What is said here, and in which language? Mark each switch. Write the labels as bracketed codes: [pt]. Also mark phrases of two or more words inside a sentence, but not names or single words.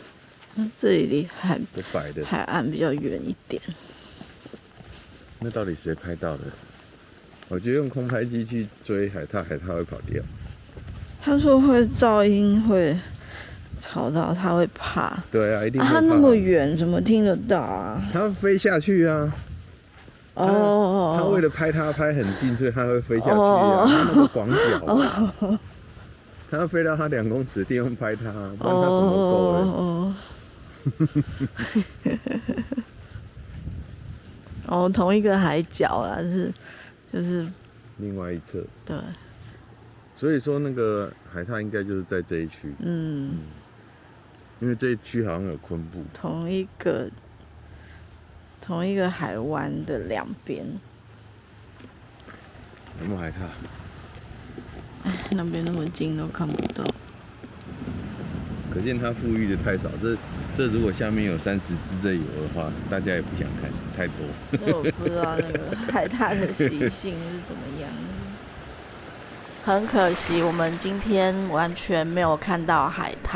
[zh] 這裡離海岸比較遠一點。那到底誰拍到的？我覺得用空拍機去追海獺，海獺會跑掉。他說會噪音，會吵到他，會怕。對啊，一定會怕。他那麼遠，怎麼聽得到啊？他飛下去啊！哦。他為了拍它拍很近，所以他會飞下去啊。他那個廣角，他要飛到他2公尺的地方拍它，不然他怎麼夠嘞？哦，同一個海角啊，就是另外一側。對。所以說那個海獺應該就是在這一區。嗯。因為這一區好像有昆布。同一個海灣的2邊。有沒有海獺？哎，那邊那麼近都看不到。可見它富裕的太少。這如果下面有30隻這油的話，大家也不想看太多。那我不知道那個海獺的習性是怎麼樣。很可惜，我們今天完全沒有看到海獺。